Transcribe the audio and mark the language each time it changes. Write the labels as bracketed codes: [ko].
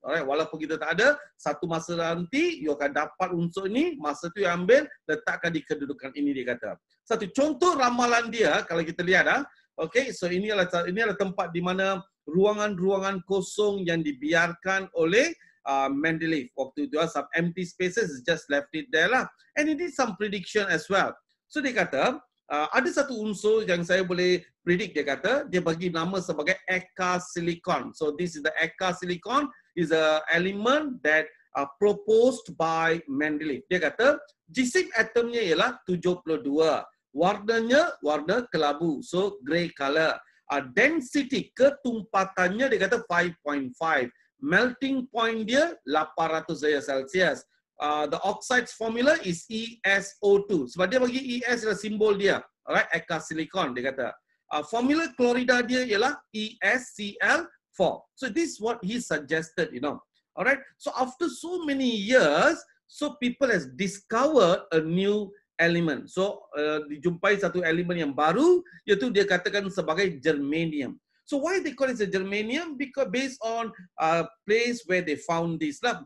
[ms] Alright, walaupun kita tak ada, satu masa nanti, you akan dapat unsur ini, masa tu yang ambil, letakkan di kedudukan ini, dia kata. Satu contoh ramalan dia, kalau kita lihat, okay, so ini adalah tempat di mana ruangan-ruangan kosong yang dibiarkan oleh Mendeleev. Waktu itu [en] some empty spaces, just left it there lah. And he did some prediction as well. [ms] So dia kata, ada satu unsur yang saya boleh predict, dia kata, dia bagi nama sebagai Eka silicon. [en] So this is the Eka silicon, is a element that proposed by Mendeleev. [ms] Dia kata, jisim atomnya ialah 72. Warnanya warna kelabu, [en] so grey color. [ms] Density, ketumpatannya dia kata 5.5. Melting point dia 800 darjah Celsius. [en] The oxides formula is ESO2. [ms] Sebab dia bagi ES adalah simbol dia. Alright, Eka silicon dia kata. Formula klorida dia ialah ESCl4. [en] So this is what he suggested, you know. Alright, so after so many years, so people has discovered a new element. [ms] So dijumpai satu elemen yang baru, iaitu dia katakan sebagai germanium. [en] So why they call it a germanium? Because based on a place where they found this lah.